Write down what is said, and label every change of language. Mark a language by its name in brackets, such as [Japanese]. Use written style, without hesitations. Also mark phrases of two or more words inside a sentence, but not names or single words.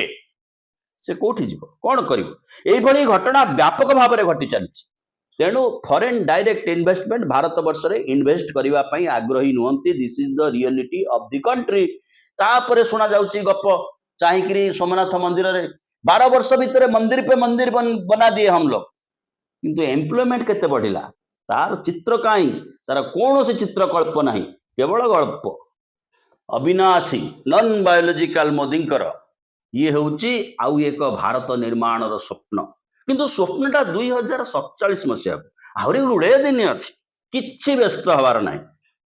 [Odia] ସେ କୋଉଠି ଯିବ, କଣ କରିବ? ଏଇଭଳି ଘଟଣା ବ୍ୟାପକ ଭାବରେ ଘଟି ଚାଲିଛି। ତେଣୁ [English] foreign direct investment [Odia] ଭାରତ ବର୍ଷରେ ଇନଭେଷ୍ଟ କରିବା ପାଇଁ ଆଗ୍ରହୀ ନୁହନ୍ତି। [English] This is the reality of the country. [Odia] ତାପରେ ଶୁଣା ଯାଉଛି ଗପ, ଚାହିଁକିରି ସୋମନାଥ ମନ୍ଦିରରେ 12 ବର୍ଷ ଭିତରେ ମନ୍ଦିର [Hindi] पे मंदिर बना दिए हम लोग, [Odia] କିନ୍ତୁ ଏମ୍ପ୍ଲୟମେଣ୍ଟ କେତେ ବଢିଲା ତାର ଚିତ୍ର କାହିଁ? ତାର କୌଣସି ଚିତ୍ରକଳ୍ପ ନାହିଁ, କେବଳ ଗଳ୍ପ। ଅବିନାଶୀ [English] non biological [Odia] ମୋଦିଙ୍କର ଇଏ ହେଉଛି ଆଉ ଏକ ଭାରତ ନିର୍ମାଣର ସ୍ୱପ୍ନ। କିନ୍ତୁ ସ୍ୱପ୍ନଟା 2047 ମସିହାକୁ ଆହୁରି ଗୁଡ଼େ ଦିନ ଅଛି, କିଛି ବ୍ୟସ୍ତ ହବାର ନାହିଁ।